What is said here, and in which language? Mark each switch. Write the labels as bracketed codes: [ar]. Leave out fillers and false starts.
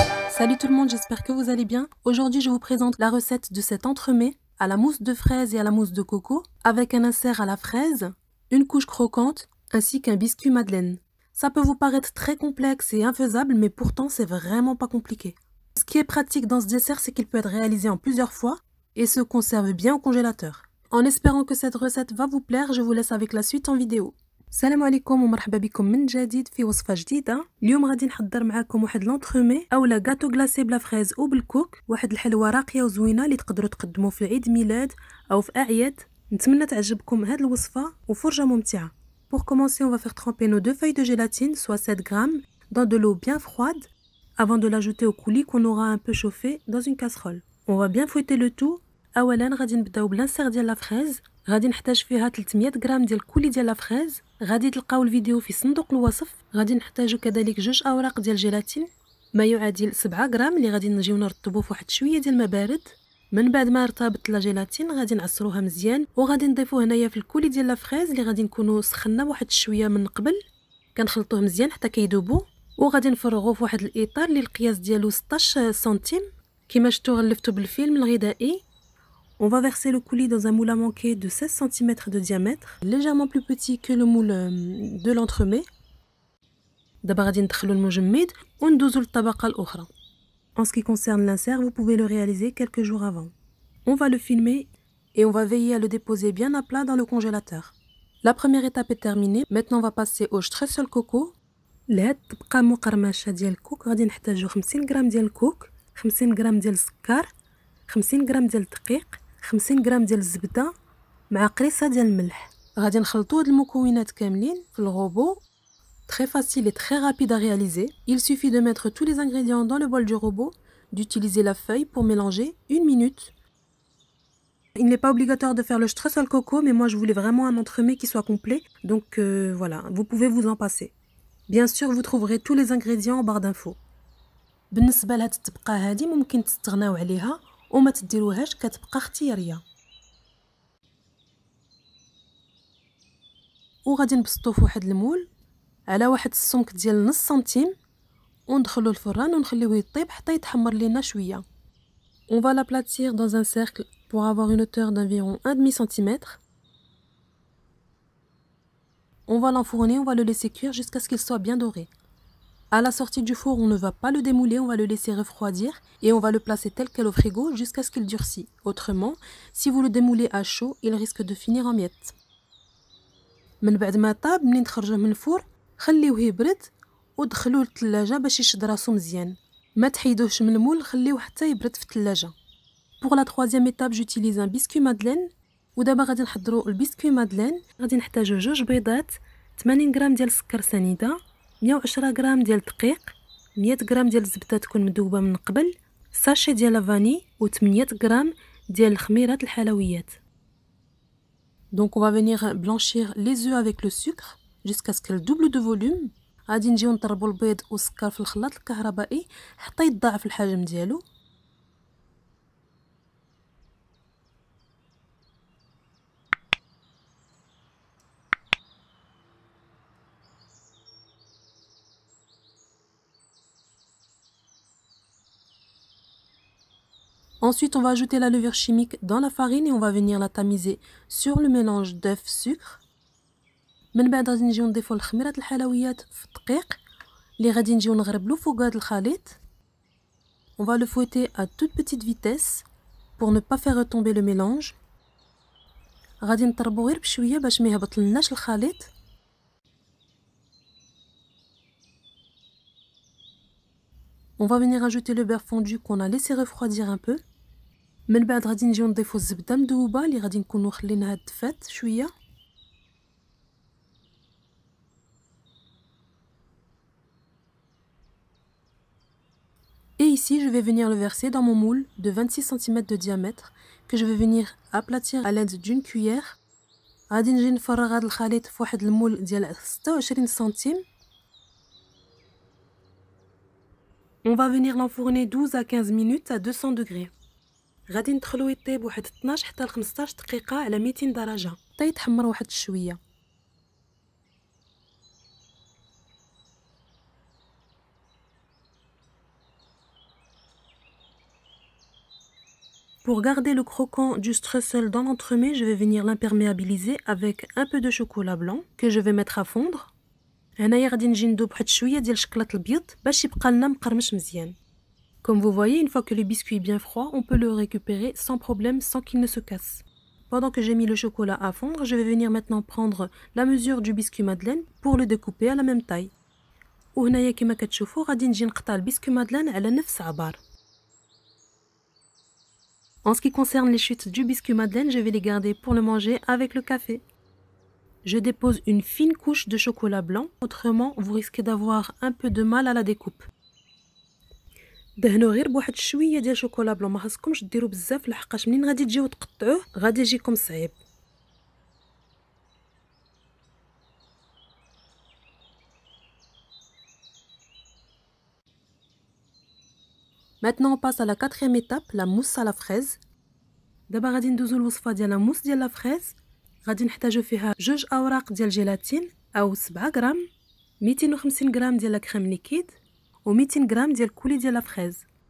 [fr] Salut tout le monde, j'espère que vous allez bien. Aujourd'hui, je vous présente la recette de cet entremets à la mousse de fraise et à la mousse de coco, avec un insert à la fraise, une couche croquante, ainsi qu'un biscuit madeleine. Ça peut vous paraître très complexe et infaisable, mais pourtant c'est vraiment pas compliqué. Ce qui est pratique dans ce dessert, c'est qu'il peut être réalisé en plusieurs fois et se conserve bien au congélateur. En espérant que cette recette va vous plaire, je vous laisse avec la suite en vidéo. [ar] السلام عليكم ومرحبا بكم من جديد في وصفه جديده. اليوم غادي نحضر معكم واحد لونطرومي اولا غاتو غلاسي بلا فريز او بالكوك، واحد الحلوه راقيه وزوينه اللي تقدروا تقدموا في عيد ميلاد او في اعياد. نتمنى تعجبكم هذه الوصفه وفرجه ممتعه. [fr] Pour commencer, on va faire tremper nos 2 feuilles de gélatine, soit 7 grammes, dans de l'eau bien froide, avant de l'ajouter au coulis qu'on aura un peu chauffé dans une casserole. On va bien fouetter le tout. [ar] اولا غادي نبداو بالانسير ديال لا فريز. غادي نحتاج فيها 300 غرام ديال الكولي ديال لا فريز. غادي تلقاو الفيديو في صندوق الوصف. غادي نحتاجو كذلك 2 اوراق ديال جيلاتين ما يعادل 7 غرام اللي غادي نجيو نرطبوه فواحد شويه ديال الماء بارد. من بعد ما ارتبط لا جيلاتين غادي نعصروها مزيان وغادي نضيفوه هنايا في الكولي ديال لا فريز اللي غادي نكونوا سخنا واحد شويه من قبل. كنخلطوه مزيان حتى كيذوبوا وغادي نفرغوه في واحد الاطار اللي القياس ديالو 16 سنتيم كما شفتوا غلفتو بالفيلم الغذائي. [fr] On va verser le coulis dans un moule à manquer de 16 cm de diamètre, légèrement plus petit que le moule de l'entremet. [ar] دابا غادي ندخلو المجمد وندوزو للطبقة الأخرى. [fr] En ce qui concerne l'insert, vous pouvez le réaliser quelques jours avant. On va le filmer et on va veiller à le déposer bien à plat dans le congélateur. La première étape est terminée. Maintenant, on va passer au streusel coco. [ar] لهاد الطبقة مقرمشة ديال الكوك غادي نحتاجو 50 غرام ديال الكوك، 50 غرام ديال السكر، 50 غرام ديال الدقيق، 50 غرام ديال الزبده مع قريصه ديال الملح. غادي نخلطوا هاد المكونات كاملين في الروبو. [fr] Très facile et très rapide à réaliser. Il suffit de mettre tous les ingrédients dans le bol du robot, d'utiliser la feuille pour mélanger 1 minute. Il n'est pas obligatoire de faire le streusel coco, mais moi je voulais vraiment un entremets qui soit complet, donc voilà, vous pouvez vous en passer. Bien sûr, vous trouverez tous les ingrédients en barre d'infos. [ar] بالنسبه لهاد الطبقه هذه ممكن تستغناو عليها وما تديروهاش، كتبقى اختياريه. وغادي نبسطو في واحد المول على واحد السمك ديال نص سنتيم وندخلو الفران ونخليوه يطيب حتى يتحمر لينا شويه. [fr] On va l'aplatir dans un cercle pour avoir une hauteur d'environ 1/2 cm. On va l'enfourner, on va le laisser cuire jusqu'à ce qu'il soit bien doré. À la sortie du four, on ne va pas le démouler, on va le laisser refroidir et on va le placer tel quel au frigo jusqu'à ce qu'il durcisse. Autrement, si vous le démoulez à chaud, il risque de finir en miettes. [ar] من بعد ما طاب منين تخرجوه من الفور خليوه يبرد ودخلوه للثلاجه باش يشد راسو مزيان. ما تحيدوهش من المول، خليوه حتى يبرد في الثلاجه. [fr] Pour la troisième étape, j'utilise un biscuit madeleine. [ar] ودابا غادي نحضروا البسكوي مادلين. غادي نحتاجو 2 بيضات، 80 غرام ديال السكر سنيده، 110 غرام ديال الدقيق، 100 غرام ديال الزبده تكون مذوبه من قبل، ساشي ديال لافاني و800 غرام ديال الخميرات الحلويات. [fr] Donc on va venir blanchir les œufs avec le sucre jusqu'à ce qu'elle double de volume. [ar] غادي نجيو نضربوا البيض والسكر في الخلاط الكهربائي حتى يتضاعف الحجم ديالو. [fr] Ensuite, on va ajouter la levure chimique dans la farine et on va venir la tamiser sur le mélange d'œuf-sucre. [ar] من بعد غادي نجيو نضيفو الخميرات الحلويات في الدقيق اللي غادي نجيو نغربلو فوق هذا الخليط. [fr] On va le fouetter à toute petite vitesse pour ne pas faire retomber le mélange. [ar] غادي نطربو غير بشويه باش ما يهبطلناش الخليط. [fr] On va venir ajouter le beurre fondu qu'on a laissé refroidir un peu. [ar] من بعد غادي نجيو نضيفو الزبده مذوبه اللي غادي نكونوا خليناها دفات شويه. [fr] Et ici, je vais venir le verser dans mon moule de 26 cm de diamètre que je vais venir aplatir à l'aide d'une cuillère. [ar] غادي نجي نفرغ هذا الخليط في واحد المول ديال 26 سنتيم. [fr] On va venir l'enfourner 12 à 15 minutes à 200 degrés. [ar] غادي ندخلو يطيب واحد 12 حتى ل 15 دقيقة على 200 درجة. حتى يتحمر واحد شويه. [fr] Pour garder le croquant du streusel dans l'entremet, je vais venir l'imperméabiliser avec un peu de chocolat blanc que je vais mettre à fondre. [ar] هنايا غادي نجي ندوب واحد شويه ديال الشكلاط البيض باش يبقى لنا مقرمش مزيان. [fr] Comme vous voyez, une fois que le biscuit est bien froid, on peut le récupérer sans problème, sans qu'il ne se casse. Pendant que j'ai mis le chocolat à fondre, je vais venir maintenant prendre la mesure du biscuit madeleine pour le découper à la même taille. [ar] وهنايا كما كتشوفوا غادي نجي نقطع البسكوي مادلين على نفس عبار. [fr] En ce qui concerne les chutes du biscuit madeleine, je vais les garder pour le manger avec le café. Je dépose une fine couche de chocolat blanc, autrement vous risquez d'avoir un peu de mal à la découpe. [ar] دهنوا غير بواحد شويه ديال شوكولا بلون، ما خاصكمش ديروا بزاف لحقاش منين غادي تجيو تقطعوه غادي يجيكم صعيب. [fr] Maintenant on passe à la quatrième étape, la mousse à la fraise. [ar] دابا غادي ندوزو الوصفه ديال لا موس ديال لا فريز. غادي نحتاجو فيها 2 اوراق ديال جيلاتين او 7 غرام، 250 غرام ديال لا كريم ليكيد و 200 غرام ديال الكولي ديال لا فريز.